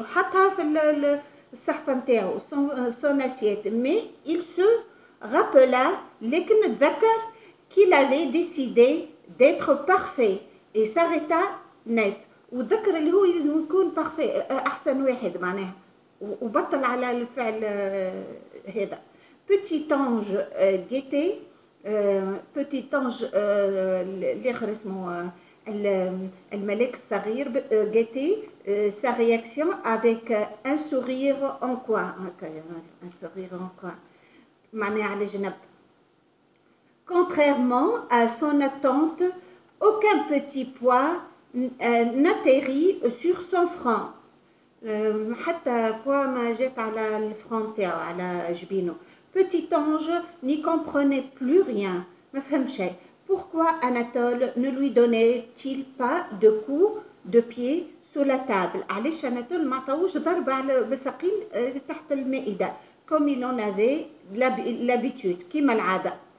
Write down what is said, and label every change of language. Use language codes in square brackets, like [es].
[ar] وحطها في الصحفة نتاعو [fr] son assiette. Mais il se rappela [ar] لكن تذكر [fr] qu'il avait décidé d'être parfait et s'arrêta net. [ar] وذكر اللي هو لازم يكون بارفي احسن واحد معناها وبطل على الفعل هذا. [fr] Petit ange guettait petit ange [ar] الاخر اسمه الملك الصغير [fr] guettait sa réaction avec un sourire en coin. Un sourire en coin [ar] معناها على جنب. [fr] Contrairement à son attente, aucun petit pois n'atterrit sur son front. [ar] حتى pois ما جات على الفرون تاعو على جبينه. [fr] Petit ange n'y comprenait plus rien. [ar] ما فهم شيء. [fr] Pourquoi Anatole ne lui donnait-il pas de coups de pied sous la table? [ar] علاش Anatole ما عطاوش ضربة على بساقين تحت المائدة [fr] comme il en avait l'habitude [ar] كيما العادة.